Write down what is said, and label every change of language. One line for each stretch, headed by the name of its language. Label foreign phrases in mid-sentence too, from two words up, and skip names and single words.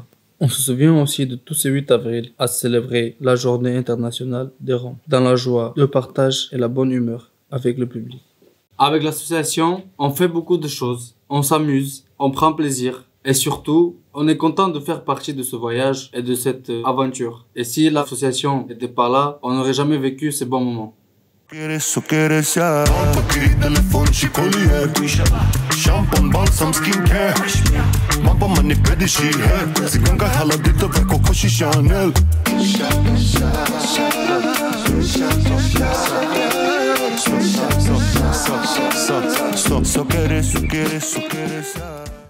French: On se souvient aussi de tous ces 8 avril à célébrer la journée internationale des Roms, dans la joie, le partage et la bonne humeur avec le public. Avec l'association, on fait beaucoup de choses, on s'amuse, on prend plaisir et surtout, on est content de faire partie de ce voyage et de cette aventure. Et si l'association n'était pas là, on n'aurait jamais vécu ces bons moments.
Spanish: Quieres ya
Romanian: Pachiri, telefon și colier Shampoo, balsam, skincare Mapa
English: mani pedi
Romanian: și hair Ziganka haladită pe Coco și Chanel So
Spanish: quieres ya